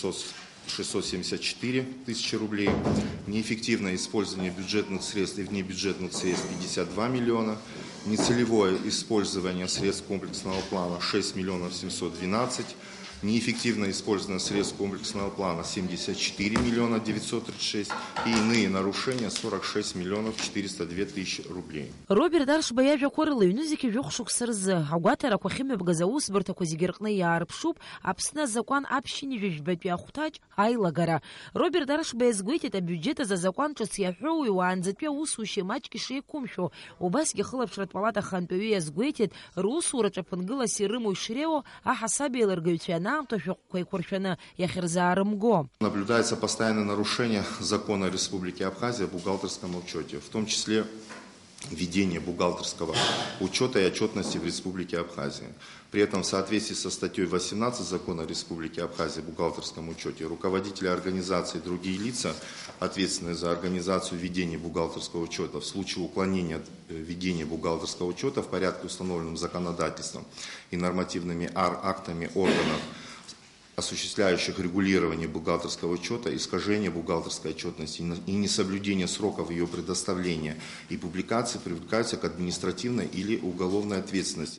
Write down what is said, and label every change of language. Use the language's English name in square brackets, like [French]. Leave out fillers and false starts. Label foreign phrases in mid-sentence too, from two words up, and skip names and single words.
[Russian] 674 тысячи рублей, неэффективное использование бюджетных средств и внебюджетных средств 52 миллиона, нецелевое использование средств комплексного плана 6 миллионов 712, неэффективное использование средств комплексного плана 74 миллиона 936 и иные нарушения 46 миллионов 402 тысячи рублей. [Abkhazian] Роберт Аршба иажәақәа рыла ҩнызқьи жәохә-шықәса рзы агәаҭарақәа ахьымҩаԥгаз аусбарҭақәа зегьы рҟны иаарԥшуп Аԥсны азакәан аԥшьынҩажәбатәи ахәҭаҿ аилагара. Роберт Аршба иазгәеиҭеит абиуџьет азы азакәан ҿыц иаҳәоуи уаанӡатәи аусушьа маҷк ишеиқәымшәо. Убасгьы ахылаԥшратә палата ахантәаҩы иазгәеиҭеит русураҿ аԥынгылас ирымоу ишреиуоу аҳасабеиалыргаҩцәа [Russian] Наблюдается постоянное нарушение закона Республики Абхазия о бухгалтерском учете, в том числе ведение бухгалтерского учета и отчетности в Республике Абхазия. При этом в соответствии со статьей 18 закона Республики Абхазия о бухгалтерском учете руководители организации и другие лица, ответственные за организацию ведения бухгалтерского учета, в случае уклонения от ведения бухгалтерского учета в порядке, установленном законодательством и нормативными актами органов, осуществляющих регулирование бухгалтерского учета, искажение бухгалтерской отчетности и несоблюдение сроков ее предоставления и публикации привлекаются к административной или уголовной ответственности.